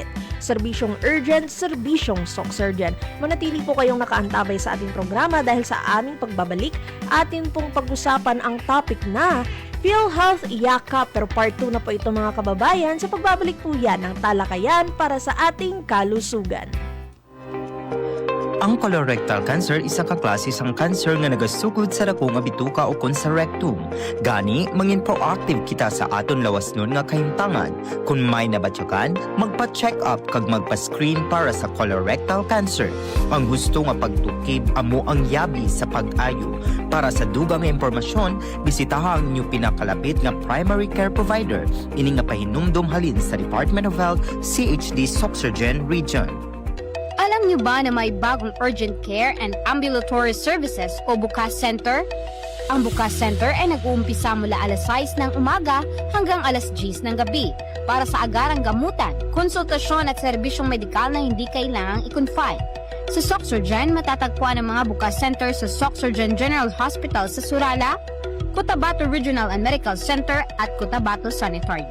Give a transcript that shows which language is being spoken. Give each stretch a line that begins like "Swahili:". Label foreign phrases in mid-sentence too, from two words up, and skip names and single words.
Filipino: Serbisyong urgent, serbisyong SOCSurgeon. Manatili po kayong nakaantabay sa ating programa dahil sa aming pagbabalik, atin pong pag-usapan ang topic na PhilHealth Yakap. Pero part 2 na po ito mga kababayan. Sa pagbabalik po yan ng talakayan para sa ating kalusugan.
Hiligaynon: Ang
English: colorectal cancer
Hiligaynon: isa ka klase sang cancer nga nagasugod sa dako nga bituka o kon sa rectum. Gani, mangin proactive kita sa aton lawas nun nga kahimtangan. Kung may nabatyakan, magpa-check up kag magpa-screen para sa
English: colorectal cancer.
Hiligaynon: Ang gusto nga pagtukib amo ang yabi sa pag-ayo. Para sa dugang nga impormasyon, bisitaha ang inyong pinakalapit nga
English: primary care provider.
Hiligaynon: Ini nga pahinumdum halin sa Department of Health, CHD SOCSurgeon Region.
Filipino: Alam niyo ba na may bagong
English: urgent care and ambulatory services
Filipino: o Bukas Center? Ang Bukas Center ay nag-uumpisa mula alas 6 ng umaga hanggang alas 10 ng gabi para sa agarang gamutan, konsultasyon at serbisyong medikal na hindi kailangang i-confine. Sa SOCSurgeon, matatagpuan ang mga Bukas Center sa SOCSurgeon General Hospital sa Surala, Cotabato Regional and Medical Center at Cotabato Sanitarium.